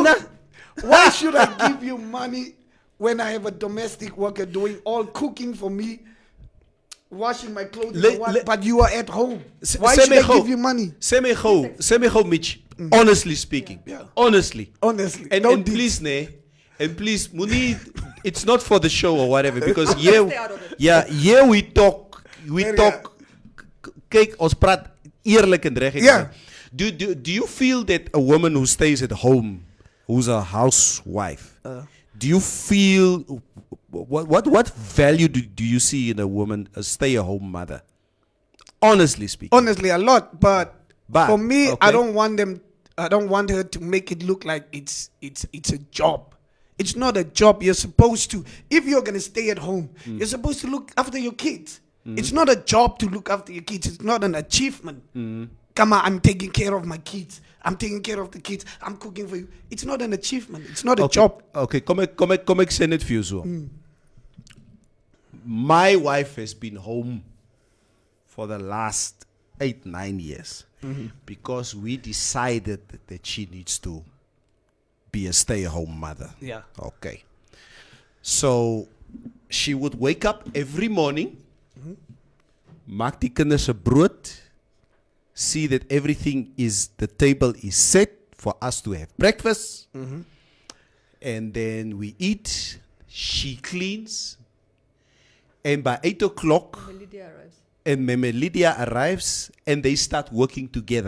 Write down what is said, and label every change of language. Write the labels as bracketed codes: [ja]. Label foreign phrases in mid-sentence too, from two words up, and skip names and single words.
[en] Why should I give you money when I have a domestic worker doing all cooking for me, washing my clothes, but you are at home? Why should I give you money? Semi-ho, Mitch. Honestly speaking. Yeah. Honestly. Honestly, And, no and deal. please, Muni, it's not for the show or whatever, because here we talk, [af] kyk, ons praat eerlik en reg. [en] Yeah. Do you feel that a woman who stays at home, who's a housewife, do you feel, what value do you see in a woman, a stay-at-home mother? Honestly speaking. Honestly, a lot, but for me, okay. I don't want her to make it look like it's a job. It's not a job. You're supposed to, if you're gonna stay at home, you're supposed to look after your kids. It's not a job to look after your kids. It's not an achievement. Come on, I'm taking care of my kids. I'm taking care of the kids. I'm cooking for you. It's not an achievement. It's not a job. [af] Okay, kom ek sê net vir jou so. [en] My wife has been home for the last 8-9 years because we decided that she needs to be a stay-at-home mother. Yeah. Okay. So she would wake up every morning, [af] maak die kinders se brood, [en] see that the table is set for us to have breakfast, and then we eat, she cleans, and by 8 o'clock, Lydia arrives. and Meme Lydia arrives, and they start working together.